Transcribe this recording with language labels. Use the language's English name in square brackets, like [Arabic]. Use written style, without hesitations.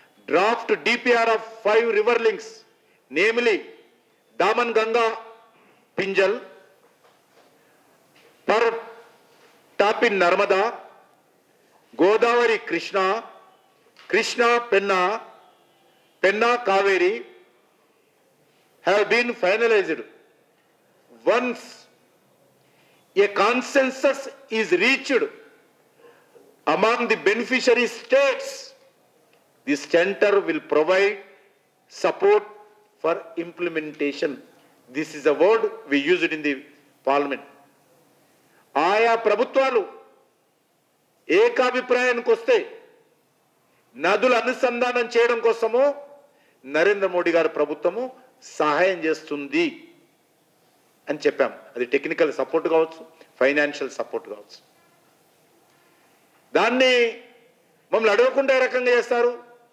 [English] Draft DPR of 5 river links namely Daman Ganga Pinjal Par Tapi Narmada, Godavari Krishna, Krishna Penna, Penna Cauvery have been finalized. Once a consensus is reached among the beneficiary states, the center will provide support for implementation. This is a word we used in the parliament. [Telugu] ఆయా ప్రభుత్వాలు ఏకాభిప్రాయానికి వస్తే నదుల అనుసంధానం చేయడం కోసము నరేంద్ర మోడీ గారి ప్రభుత్వము సహాయం చేస్తుంది అని చెప్పాం. అది టెక్నికల్ సపోర్ట్ కావచ్చు, ఫైనాన్షియల్ సపోర్ట్ కావచ్చు. దాన్ని మమ్మల్ని అడగకుండా ఏ రకంగా చేస్తారు?